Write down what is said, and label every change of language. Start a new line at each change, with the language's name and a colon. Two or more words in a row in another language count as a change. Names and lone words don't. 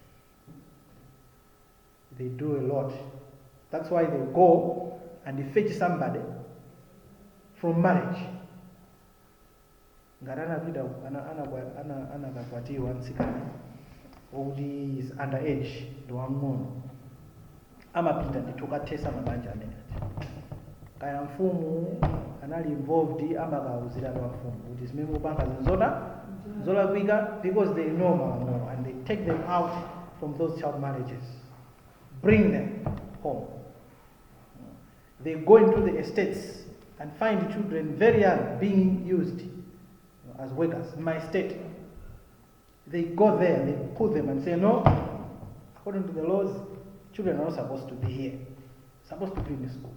English: They do a lot. That's why they go and they fetch somebody from marriage.
Nyanja: Anakakwatiwa nsikana
English: who is underage
Nyanja: ndo wang'ono amapita nditokatesa mabanja amene kaya mfumu anali
English: involved
Nyanja: amakauzira kwa mfumu kuti zimene upanga zolakwika
English: because they know more and they take them out from those child marriages, bring them home. They go into the estates and find children very young being used as workers. In my state, they go there, they put them and say, no, according to the laws, children are not supposed to be here, supposed to be in the school.